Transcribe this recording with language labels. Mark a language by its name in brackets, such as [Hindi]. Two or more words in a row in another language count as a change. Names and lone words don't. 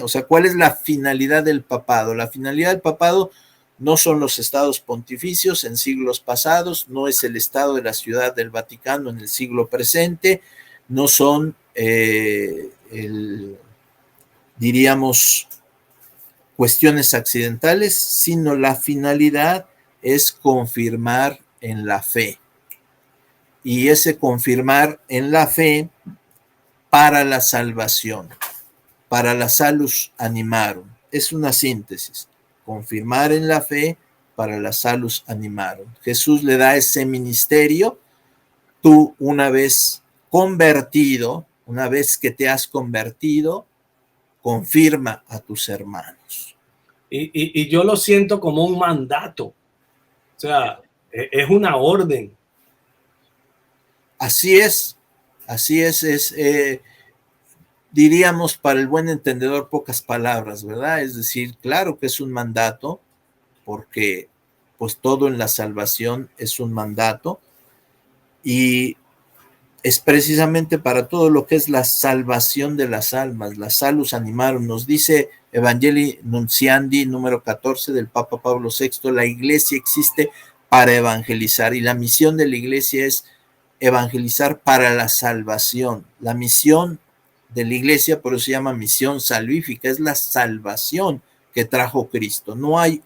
[Spanish] O sea, ¿cuál es la finalidad del papado? La finalidad del papado no son los estados pontificios en siglos pasados, no es el estado de la Ciudad del Vaticano en el siglo presente, no son, diríamos, cuestiones accidentales, sino la finalidad es confirmar en la fe. Y ese confirmar en la fe para la salvación, para la [Latin] salus animarum. [Spanish] Es una síntesis. Confirmar en la fe para la [Latin] salus animarum. [Spanish] Jesús le da ese ministerio. Tú, una vez convertido, una vez que te has convertido, confirma a tus hermanos. Y yo lo siento como un mandato. O sea, es una orden. Así es, diríamos para el buen entendedor pocas palabras, ¿verdad? Es decir, claro que es un mandato, porque pues todo en la salvación es un mandato, y es precisamente para todo lo que es la salvación de las almas, la [Latin] salus animarum. [Spanish] Nos dice Evangelii Nunciandi, número 14 del Papa Pablo VI, la iglesia existe para evangelizar, y la misión de la iglesia es evangelizar para la salvación. La misión de la iglesia, por eso se llama misión salvífica, es la salvación que trajo Cristo.